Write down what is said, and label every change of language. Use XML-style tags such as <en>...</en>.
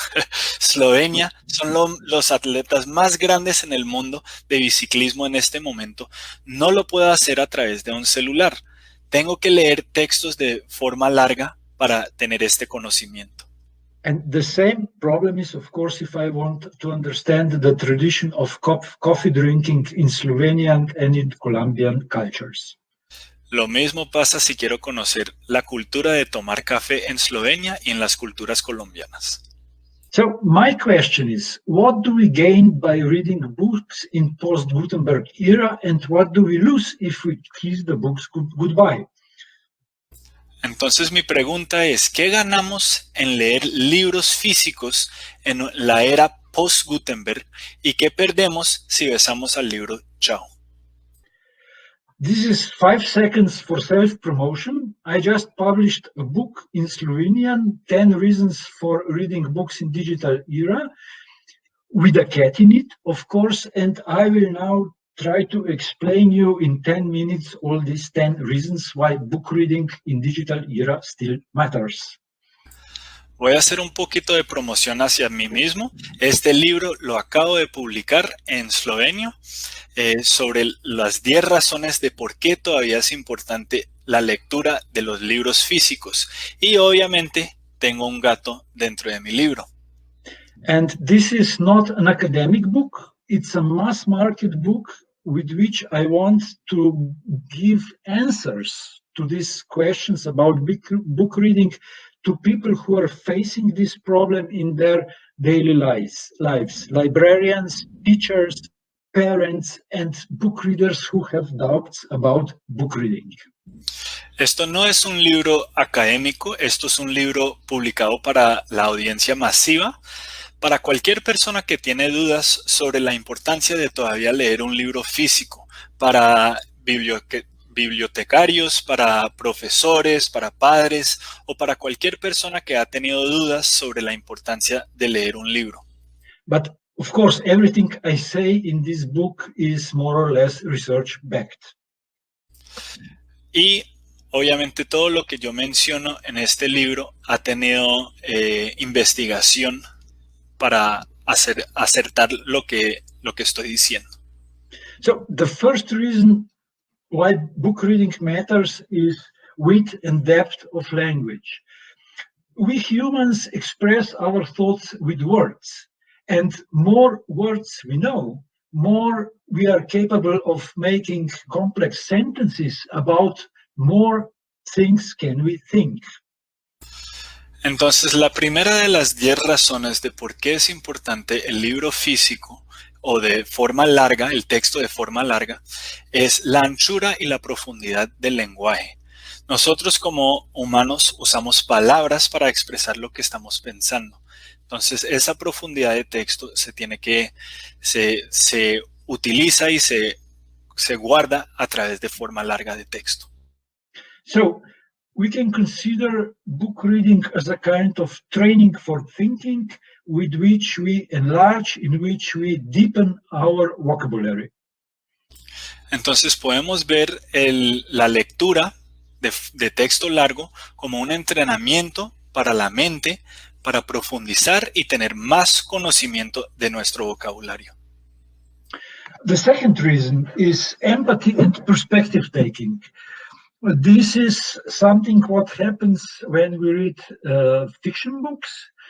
<es>son los atletas más grandes en el mundo de biciclismo en este momento, no lo puedo hacer a través de un celular. Tengo que leer textos de forma larga para tener este conocimiento.</es> <en>And the same problem is, of course, if I want to understand the tradition of coffee drinking in Slovenian and in Colombian cultures.</en> <es>Lo mismo pasa si quiero conocer la cultura de tomar café en Eslovenia y en las culturas colombianas.</es> <en>So my question is, what do we gain by reading books in post-Gutenberg era, and what do we lose if we kiss the books goodbye?</en> <es>Entonces mi pregunta es, ¿qué ganamos en leer libros físicos en la era post-Gutenberg y qué perdemos si besamos al libro chao?</es> <en>This is 5 seconds for self-promotion. I just published a book in Slovenian, 10 reasons for reading books in digital era, with a cat in it, of course, and I will now try to explain you in 10 minutes all these 10 reasons why book reading in digital era still matters.</en> <es>Voy a hacer un poquito de promoción hacia mí mismo. Este libro lo acabo de publicar en esloveno sobre las 10 razones de por qué todavía es importante la lectura de los libros físicos. Y obviamente tengo un gato dentro de mi libro.</es> <en>And this is not an academic book. It's a mass market book with which I want to give answers to these questions about book reading to people who are facing this problem in their daily lives. Librarians, teachers, parents, and book readers who have doubts about book reading.</en> <es>Esto no es un libro académico, esto es un libro publicado para la audiencia masiva. Para cualquier persona que tiene dudas sobre la importancia de todavía leer un libro físico, para bibliotecarios, para profesores, para padres o para cualquier persona que ha tenido dudas sobre la importancia de leer un libro.</es> <en>But of course, everything I say in this book is more or less research backed.</en> <es>Y obviamente todo lo que yo menciono en este libro ha tenido investigación para acertar lo que estoy diciendo.</es> <en>So the first reason why book reading matters is width and depth of language. We humans express our thoughts with words, and more words we know, more we are capable of making complex sentences about more things can we think.</en> <es>Entonces, la primera de las 10 razones de por qué es importante el libro físico o de forma larga, el texto de forma larga, es la anchura y la profundidad del lenguaje. Nosotros como humanos usamos palabras para expresar lo que estamos pensando. Entonces, esa profundidad de texto se utiliza y se guarda a través de forma larga de texto.</es> <en>So, we can consider book reading as a kind of training for thinking with which we enlarge, in which we deepen our vocabulary.</en> <es>Entonces podemos ver la lectura de texto largo como un entrenamiento para la mente, para profundizar y tener más conocimiento de nuestro vocabulario.</es> <en>The second reason is empathy and perspective taking. This is something what happens when we read fiction books.</en>